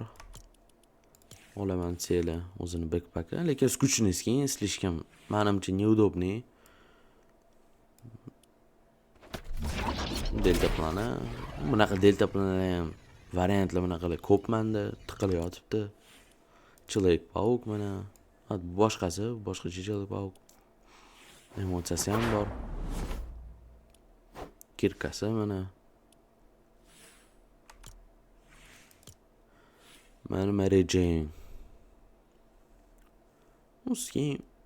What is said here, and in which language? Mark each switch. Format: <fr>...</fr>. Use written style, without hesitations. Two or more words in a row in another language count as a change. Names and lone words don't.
<uz>Olaman seli o'zini backpack'ı, lekin</uz> <ru>скучный skin, слишком</ru> <uz>menimcha неудобный. Delta plani. Bunaqa delta planlar ham variantlar bunaqalar ko'p menda tiqilib yotibdi. Человек-паук mana. Boshqasi, boshqacha Человек-паук. Emotsiyasi ham bor. Kirkasi mana. Mana Mary Jane. Skin.</uz>